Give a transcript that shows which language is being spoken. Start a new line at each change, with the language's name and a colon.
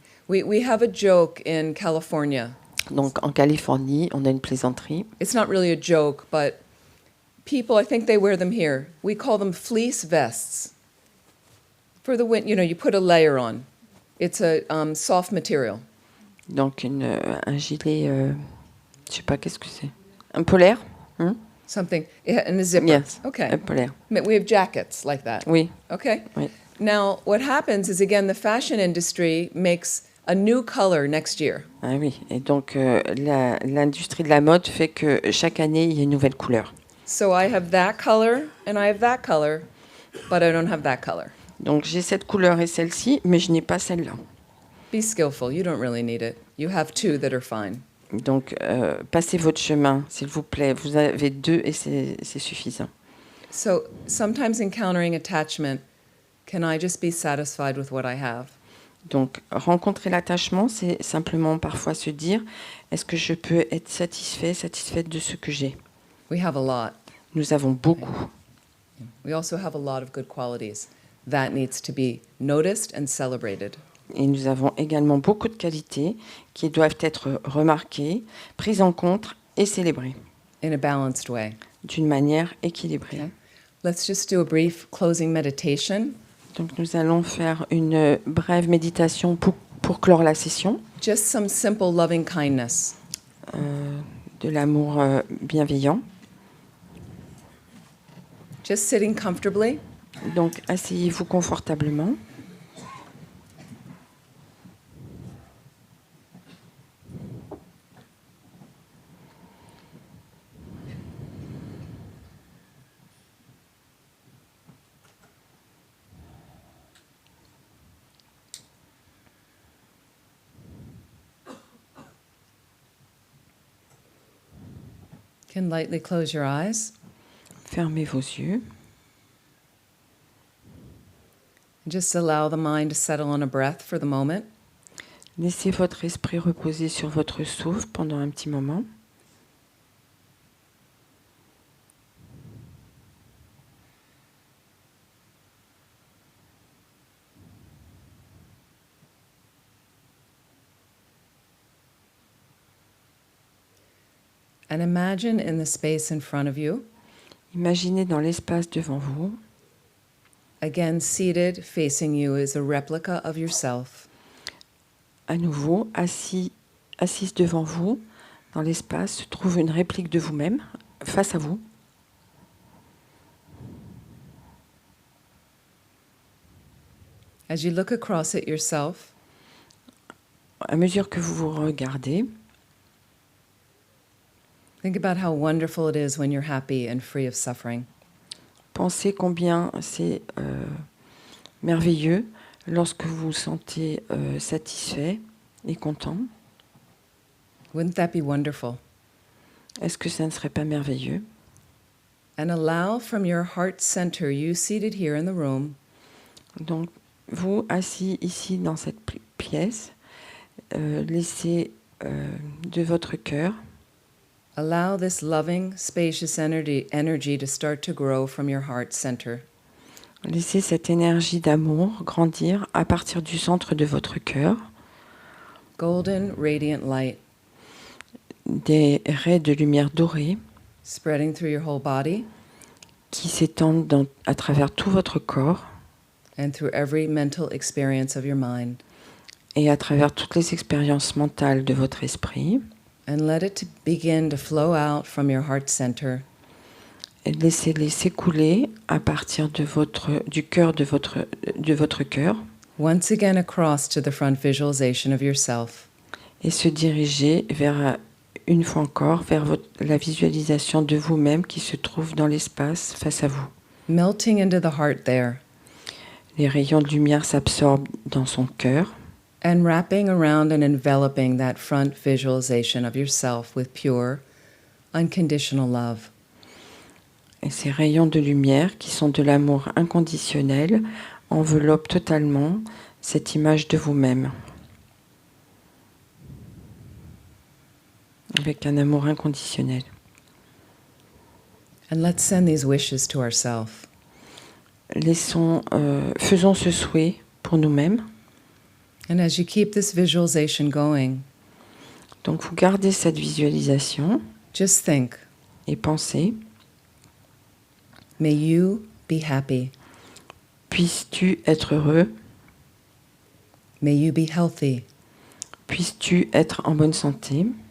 English: We have a joke in California.
French: Donc en Californie, on a une plaisanterie.
English: It's not really a joke, but people, I think they wear them here. We call them fleece vests. For the winter, you put a layer on. It's a soft material.
French: Donc un gilet, je sais pas qu'est-ce que c'est. Un polaire?
English: Something, and a zipper. Yes, Okay.
French: un polaire.
English: We have jackets like that.
French: Oui.
English: Okay.
French: Oui.
English: Now, what happens is, again, the fashion industry makes a new color next year.
French: Ah oui. Et donc l'industrie de la mode fait que chaque année il y a une nouvelle couleur.
English: So I have that color and I have that color, but I don't have that color.
French: Donc j'ai cette couleur et celle-ci, mais je n'ai pas celle-là.
English: Be skillful. You don't really need it. You have 2 that are fine.
French: Donc, passez votre chemin, s'il vous plaît. Vous avez 2 et c'est suffisant.
English: So sometimes encountering attachment, can I just be satisfied with what I have?
French: Donc, rencontrer l'attachement, c'est simplement parfois se dire, est-ce que je peux être satisfaite de ce que j'ai?
English: We have a lot.
French: Nous avons beaucoup.
English: We also have a lot of good qualities. That needs to be noticed and celebrated.
French: Et nous avons également beaucoup de qualités qui doivent être remarquées, prises en compte et célébrées
English: In a balanced way.
French: d'une manière équilibrée.
English: Okay. Let's just do a brief closing meditation.
French: Donc nous allons faire une brève méditation pour clore la session.
English: Just some simple loving kindness.
French: De l'amour bienveillant.
English: Just sitting comfortably.
French: Donc asseyez-vous confortablement.
English: You can lightly close your eyes.
French: Fermez vos yeux.
English: And just allow the mind to settle on a breath for the moment.
French: Laissez votre esprit reposer sur votre souffle pendant un petit moment.
English: And imagine in the space in front of you,
French: Imaginez dans l'espace devant vous,
English: again seated, facing you is a replica of yourself.
French: à nouveau, assise devant vous, dans l'espace, se trouve une réplique de vous-même, face à vous.
English: As you look across at yourself,
French: À mesure que vous vous regardez,
English: think about how wonderful it is when you're happy and free of suffering.
French: pensez combien c'est merveilleux lorsque vous vous sentez satisfait et content.
English: Wouldn't that be wonderful?
French: Est-ce que ça ne serait pas merveilleux?
English: And allow from your heart center, you seated here in the room,
French: Donc, vous, assis ici dans cette pièce, laissez de votre cœur,
English: allow this loving, spacious energy to start to grow from your heart center.
French: laissez cette énergie d'amour grandir à partir du centre de votre cœur,
English: Golden, radiant light
French: des raies de lumière dorée
English: spreading through your whole body
French: qui s'étendent à travers tout votre corps
English: and through every mental experience of your mind.
French: et à travers toutes les expériences mentales de votre esprit.
English: And let it begin to flow out from your heart center.
French: Et laissez-les s'écouler à partir du cœur de votre cœur
English: Once again across to the front visualization of yourself.
French: et se diriger une fois encore vers la visualisation de vous-même qui se trouve dans l'espace face à vous.
English: Melting into the heart there
French: Les rayons de lumière s'absorbent dans son cœur
English: and wrapping around and enveloping that front visualization of yourself with pure, unconditional love.
French: et ces rayons de lumière qui sont de l'amour inconditionnel enveloppent totalement cette image de vous-même avec un amour inconditionnel.
English: And let's send these wishes to ourselves.
French: Faisons ce souhait pour nous-mêmes.
English: And as you keep this visualization going,
French: Donc vous gardez cette visualisation
English: just think,
French: et pensez,
English: may you be happy.
French: puisses-tu être heureux,
English: May you be healthy.
French: puisses-tu être en bonne santé,